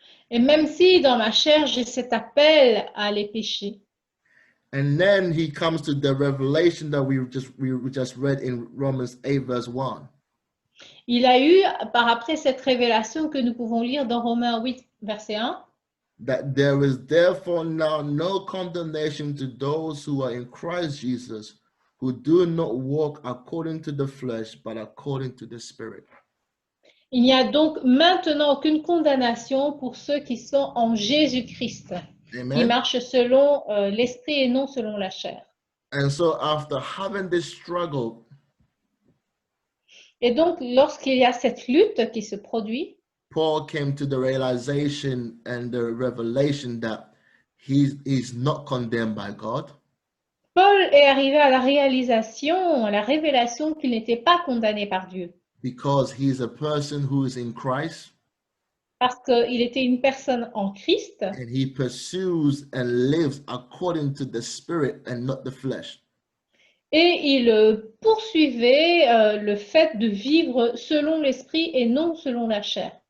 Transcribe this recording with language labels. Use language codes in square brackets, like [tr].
[fr] Et même si dans ma chair, j'ai cet appel à les pécher. [en] And then he comes to the revelation that we just read in Romans 8 verse 1. [fr] Il a eu, par après cette révélation que nous pouvons lire dans Romains 8, verset 1, [en] That there is therefore now no condemnation to those who are in Christ Jesus, who do not walk according to the flesh, but according to the Spirit. [fr] il n'y a donc maintenant aucune condamnation pour ceux qui sont en Jésus-Christ, qui Amen. marchent selon l'esprit et non selon la chair. [en] And so after having this struggle, [fr] Et donc, lorsqu'il y a cette lutte qui se produit, [en] Paul came to the realization and the revelation that he's not condemned by God. [fr] Paul est arrivé à la réalisation, à la révélation qu'il n'était pas condamné par Dieu, [en] Because he's a person who is in Christ [fr] parce qu'il était une personne en Christ [en] and he pursues and lives according to the Spirit and not the flesh. [fr] et il poursuivait le fait de vivre selon l'esprit et non selon la chair.